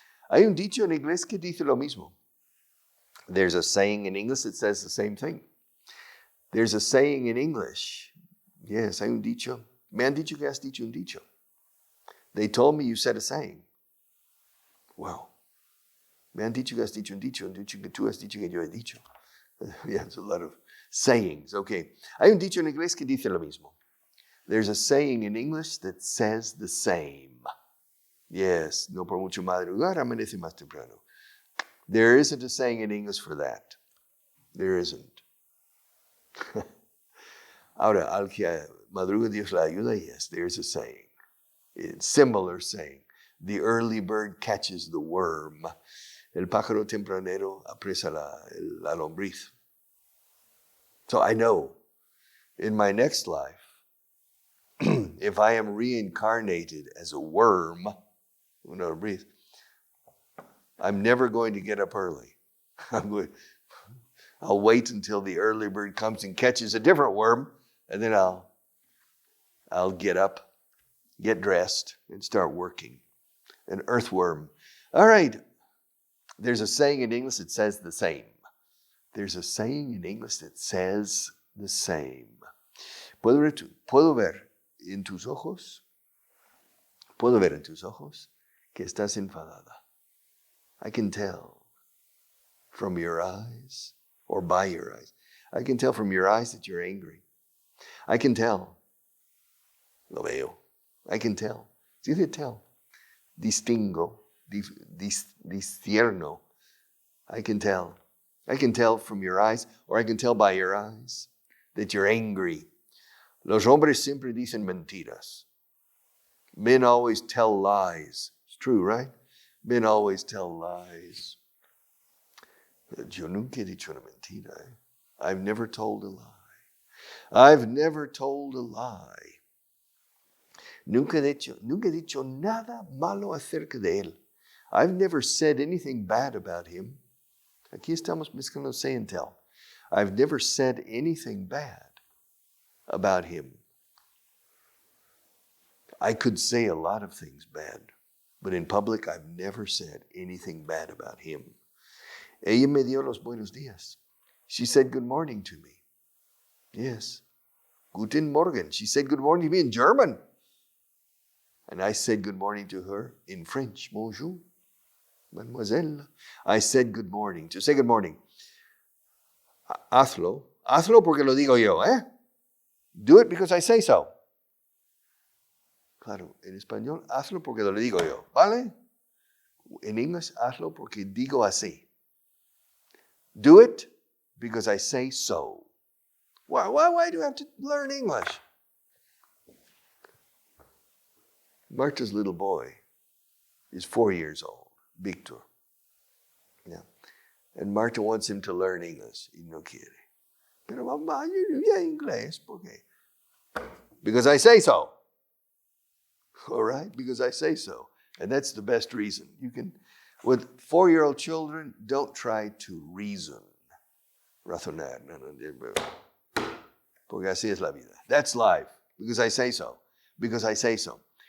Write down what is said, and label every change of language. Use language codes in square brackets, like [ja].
[es] Hay un dicho en inglés que dice lo mismo. [en] There's a saying in English that says the same thing. There's a saying in English. Yes, [es] hay un dicho. Me han dicho que has dicho un dicho. [en] They told me you said a saying. Wow. Me han dicho que has dicho un dicho que tú has dicho que yo he dicho. Yeah, it's a lot of sayings. Okay. [es] Hay un dicho en inglés que dice lo mismo. [en] There's a saying in English that says the same. [es] Yes, no por mucho madrugar, amanece más temprano. [en] There isn't a saying in English for that. There isn't. [es] Ahora, al que madruga Dios la ayuda, [en] yes, there's a saying. It's similar saying. The early bird catches the worm. [es] El pájaro tempranero apresa la lombriz. [en] So I know in my next life, if I am reincarnated as a worm, I'm never going to get up early. I'll wait until the early bird comes and catches a different worm, and then I'll get up, get dressed, and start working. An earthworm. All right. There's a saying in English that says the same. There's a saying in English that says the same. [es] ¿Puedo ver en tus ojos? ¿Puedo ver en tus ojos que estás enfadada? [en] I can tell from your eyes or by your eyes. I can tell from your eyes that you're angry. I can tell. [es] Lo veo. [en] I can tell. [es] ¿Sí dice tell? Distingo. Discierno. [en] I can tell. I can tell from your eyes, or I can tell by your eyes that you're angry. [es] Los hombres siempre dicen mentiras. [en] Men always tell lies. It's true, right? Men always tell lies. [es] Yo nunca he dicho una mentira. [en] I've never told a lie. I've never told a lie. [es] Nunca he dicho nada malo acerca de él. [en] I've never said anything bad about him. [es] Aquí estamos mezclando say and tell. [en] I've never said anything bad about him. I could say a lot of things bad, but in public I've never said anything bad about him. [es] Ella me dio los buenos días. [en] She said good morning to me. Yes. [de] Guten Morgen. [en] She said good morning to me in German. And I said good morning to her in French. [fr] Bonjour, mademoiselle. [en] I said good morning. To say good morning. [es] Hazlo. Hazlo porque lo digo yo, ¿eh? [en] Do it because I say so. [es] Claro, en español, hazlo porque lo digo yo, ¿vale? En inglés, hazlo porque digo así. [en] Do it because I say so. Why do I have to learn English? Marta's little boy is 4 years old, Victor. Yeah. And Marta wants him to learn English. [es] Y no quiere. Pero mamá, yo ya inglés, ¿por qué? [en] Because I say so. All right? Because I say so. And that's the best reason. You can, with 4-year-old children, don't try to reason. [es] Razonar. Porque así es la vida. [en] That's life. Because I say so. Because I say so.